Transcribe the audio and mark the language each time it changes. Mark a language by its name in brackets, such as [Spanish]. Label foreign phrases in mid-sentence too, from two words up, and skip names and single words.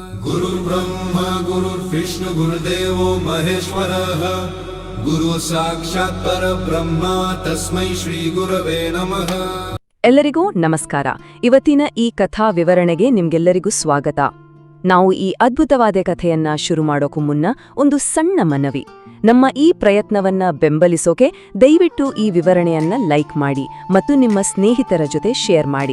[Sanskrit] गुरुर्ब्रह्मा गुरुर्विष्णु गुरुदेवो महेश्वरः गुरु साक्षात् परब्रह्म तस्मै ಶ್ರೀ ಗುರವೇ ನಮಃ. [Kannada] ಎಲ್ಲರಿಗೂ ನಮಸ್ಕಾರ. ಇವತ್ತಿನ ಈ ಕಥಾ ವಿವರಣೆಗೆ ನಿಮ್ಗೆಲ್ಲರಿಗೂ ಸ್ವಾಗತ. ನಾವು ಈ ಅದ್ಭುತವಾದ ಕಥೆಯನ್ನ ಶುರು ಮಾಡೋಕು ಮುನ್ನ ಒಂದು ಸಣ್ಣ ಮನವಿ. ನಮ್ಮ ಈ ಪ್ರಯತ್ನವನ್ನ ಬೆಂಬಲಿಸೋಕೆ ದಯವಿಟ್ಟು ಈ ವಿವರಣೆಯನ್ನ ಲೈಕ್ ಮಾಡಿ ಮತ್ತು ನಿಮ್ಮ ಸ್ನೇಹಿತರ ಜೊತೆ ಶೇರ್ ಮಾಡಿ.